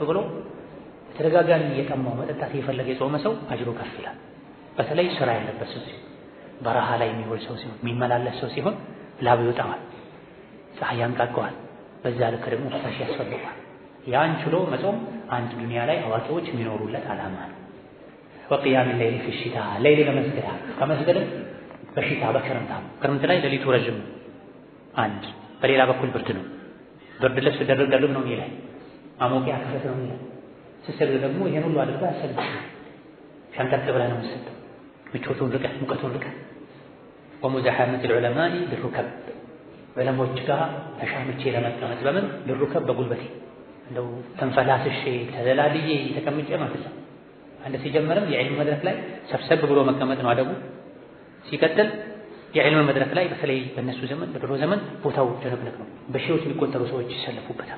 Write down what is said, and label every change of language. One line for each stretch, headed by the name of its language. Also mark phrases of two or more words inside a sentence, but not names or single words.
Amharic: ብሎ ተደጋጋሚ የጠማው መጠጣት የፈለገ የጾመ ሰው አጅሩ ከፍ ይላል። በተለይ ስራ ያለበት ሰው ሲሆን በረሃ ላይ የሚውል ሰው ሲሆን የሚመላለስ ሰው ሲሆን ላብ ይወጣዋል፣ ፀሐይ ያንቃቀዋል። በዛ ልክ ደግሞ ፈሳሽ ያስፈልገዋል። ያን ችሎ መጾም አንድ ዱንያ ላይ አዋቂዎች የሚኖሩለት ዓላማ ነው።
Arabic: وقيام الليل في الشتاء ليل
Amharic: ለመስገድ ከመስገድም በሽታ በክረምት ላይ ሌሊቱ ረጅም አንድ በሌላ በኩል ብርድ ነው። ብርድ ልብስ ደርብ ነው የሚልህ፣ ማሞቂያ ክፈት ነው የሚልህ። ስትሰግድ ደግሞ ይሄን ሁሉ አድርገህ አሰግድ። ሸምጠጥ ብለህ ነው የምትሰግደው፣ ምቾቱን ርቀህ ሙቀቱን ርቀህ።
Arabic: ومزاحمة العلماء بالركب
Amharic: ዑለሞች ጋር ተሻምቼ ለመቀመጥ በምን بالركب በጉልበቴ እንደው ተንፈላስሼ ተዘላልዬ ተቀምጬ ማለት ነው። አንድ ሲጀመርም የዕልም መድረክ ላይ ሰብሰብ ብሎ መቀመጥ ነው አደቡ። ሲቀጥል የዕልም መድረክ ላይ በተለይ በእነሱ ዘመን በድሮ ዘመን ቦታው ጭንቅንቅ ነው። በሺዎች የሚቆጠሩ ሰዎች ይሰለፉበታል፣